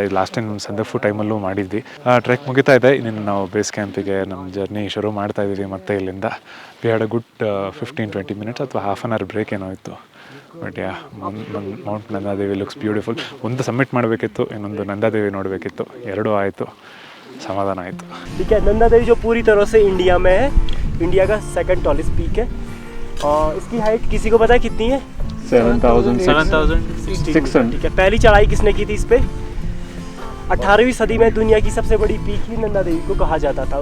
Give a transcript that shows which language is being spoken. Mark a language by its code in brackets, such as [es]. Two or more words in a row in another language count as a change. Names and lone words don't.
[kn] ಇದು [en] last time [kn] ಸಂದರ್ಭ ಟೈಮಲ್ಲೂ ಮಾಡಿದ್ವಿ. ಟ್ರೆಕ್ ಮುಗಿತಾ ಇದೆ, ಇನ್ನೇನು ನಾವು [en] base campige [kn] ನಮ್ಮ ಜರ್ನಿ ಶುರು ಮಾಡ್ತಾ ಇದ್ದೀವಿ. ಮತ್ತೆ ಇಲ್ಲಿಂದ [en] we had a good 15-20 minutes ಅಥವಾ half an hour break [kn] ಏನೋ ಇತ್ತು. [en] But Mount Nandadevi looks beautiful. [kn] ಒಂದು ಸಬ್ಮಿಟ್ ಮಾಡಬೇಕಿತ್ತು, ಇನ್ನೊಂದು ನಂದಾದೇವಿ ನೋಡಬೇಕಿತ್ತು, ಎರಡೂ ಆಯಿತು, [hi] समाधान आए तो ठीक है। नंदा देवी जो पूरी तरह से इंडिया में है, इंडिया का [en] second tallest peak [hi] है। और इसकी हाइट किसी को पता है कितनी है? 7,600। ठीक है। पहली चढ़ाई किसने की थी इस पे? 18वीं सदी में दुनिया की सबसे बड़ी पीक ही नंदा देवी को कहा जाता था।